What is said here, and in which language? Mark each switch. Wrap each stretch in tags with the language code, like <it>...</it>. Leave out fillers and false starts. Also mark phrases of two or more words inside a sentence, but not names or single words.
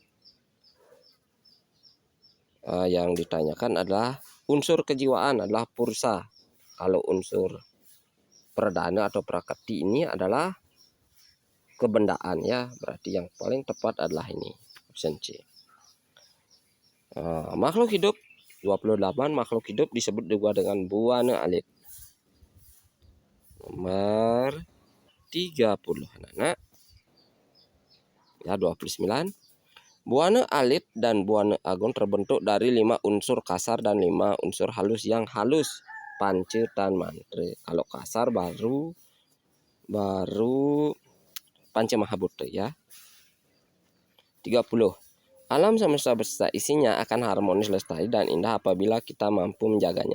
<id>Yang ditanyakan adalah unsur kejiwaan adalah pursa. Kalau unsur perdana atau prakati ini adalah kebendaan, ya. Berarti yang paling tepat adalah ini, option C. Makhluk hidup 28. Makhluk hidup disebut juga dengan Bhuwana Alit. Nomor 30. Anak. Ya, 29. Bhuwana Alit dan Bhuwana Agung terbentuk dari 5 unsur kasar dan 5 unsur halus yang halus. Panca Tan Mantra. Kalau kasar baru Panca Mahabhuta, ya. 30. Alam semesta beserta isinya akan harmonis, lestari, dan indah apabila kita mampu menjaganya.</id>